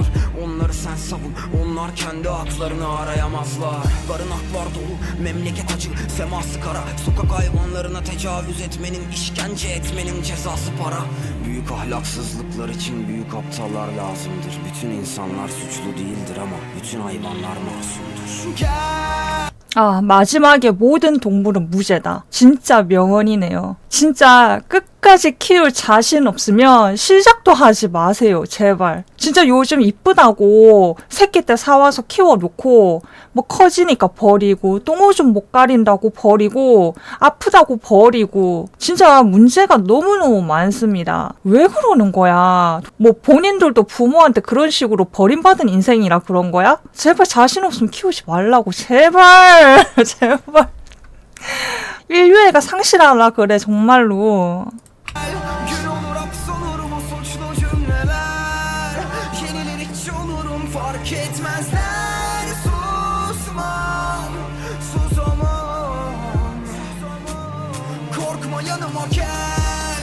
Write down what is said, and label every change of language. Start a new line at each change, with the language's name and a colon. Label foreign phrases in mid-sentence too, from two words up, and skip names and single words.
Turkish: Onları sen savun, onlar kendi haklarını arayamazlar. Barınaklar dolu, memleket acı, seması kara. Sokak hayvanlarına tecavüz etmenin, işkence etmenin cezası para. Büyük ahlaksızlıklar için büyük aptallar lazımdır. Bütün insanlar suçlu değildir ama bütün hayvanlar masumdur.
Korean: 아, 마지막에 모든 동물은 무죄다. 진짜 명언이네요. 진짜 끝까지 키울 자신 없으면 시작도 하지 마세요. 제발. 진짜 요즘 이쁘다고 새끼 때 사와서 키워놓고 뭐 커지니까 버리고 똥오줌 못 가린다고 버리고 아프다고 버리고 진짜 문제가 너무너무 많습니다. 왜 그러는 거야? 뭐 본인들도 부모한테 그런 식으로 버림받은 인생이라 그런 거야? 제발 자신 없으면 키우지 말라고. 제발. 제발. 인류애가 상실하라 그래 정말로.
Turkish: Gün olur hapsolur bu suçlu cümleler. Yenilir hiç olurum fark etmezler. Susmam, susamam. Korkma yanıma gel.